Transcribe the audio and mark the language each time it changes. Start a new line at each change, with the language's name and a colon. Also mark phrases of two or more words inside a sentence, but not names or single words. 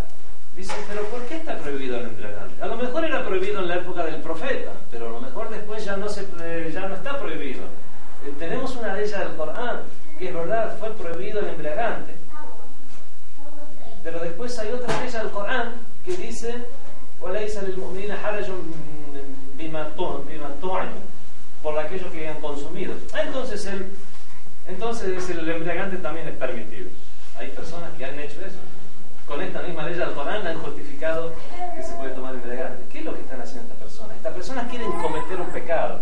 Spanish: Dicen: pero ¿por qué está prohibido el embriagante? A lo mejor era prohibido en la época del profeta, pero a lo mejor después ya no está prohibido. Tenemos una ley del Corán que es verdad, fue prohibido el embriagante, pero después hay otra ley del Corán que dice:
Arabic: وَلَيْسَ لِلْمُؤْمِنِينَ حَرَجٌ بِمَا طُعِمُوا,
Spanish: por aquellos que hayan consumido. Entonces el embriagante también es permitido. Hay personas que han hecho eso. Con esta misma ley del Corán han justificado que se puede tomar embriagante. ¿Qué es lo que están haciendo estas personas? Estas personas quieren cometer un pecado.